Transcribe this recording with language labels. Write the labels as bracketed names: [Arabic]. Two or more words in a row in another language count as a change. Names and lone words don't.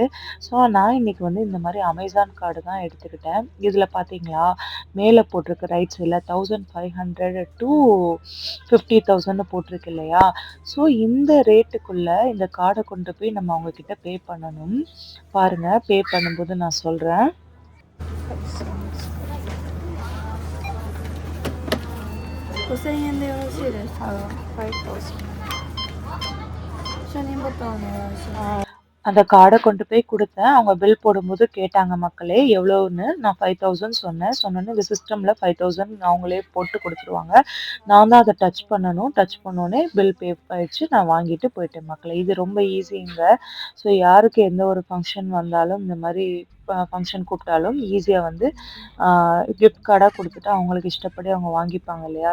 [Tamil] ஸோ நான் இன்னைக்கு வந்து இந்த மாரி அமேசான் கார்டு தான் எடுத்துக்கிட்டேன். இதில பார்த்தீங்களா, மேல போட்டிருக்கு [English] right side [Tamil] 1500 டூ 50,000ன்னு போட்டிருக்கு இல்லையா? ஸோ இந்த ரேட்டுக்குள்ள இந்த கார்ட கொண்டு போய் நம்ம அவங்க கிட்ட பே பண்ணணும். பாருங்க, பே பண்ணும்போது நான் சொல்றேன். [Japanese] 5000円でよろしいです。5,000。証人ボタンお願いします。 [Tamil] அந்த கார்ட கொண்டு போய் குடுத்தேன். அவங்க பில் போடும்போது கேட்டாங்க மக்களே, எவ்வளோன்னு. நான் 5,000 சொன்னேன். சொன்னோனே இந்த சிஸ்டம்ல 5,000 அவங்களே போட்டு குடுத்துருவாங்க. நான் தான் அத டச் பண்ணணும். டச் பண்ணோனே [English] bill pay [Tamil] ஆயிடுச்சு. நான் வாங்கிட்டு போயிட்டேன் மக்களே. இது ரொம்ப ஈஸிங்க. ஸோ யாருக்கு எந்த ஒரு ஃபங்ஷன் வந்தாலும், இந்த மாரி ஃபங்ஷன் கூப்பிட்டாலும் ஈஸியா வந்து [English] gift card [Tamil] குடுத்துட்டு அவங்களுக்கு இஷ்டப்படி அவங்க வாங்கிப்பாங்க இல்லையா?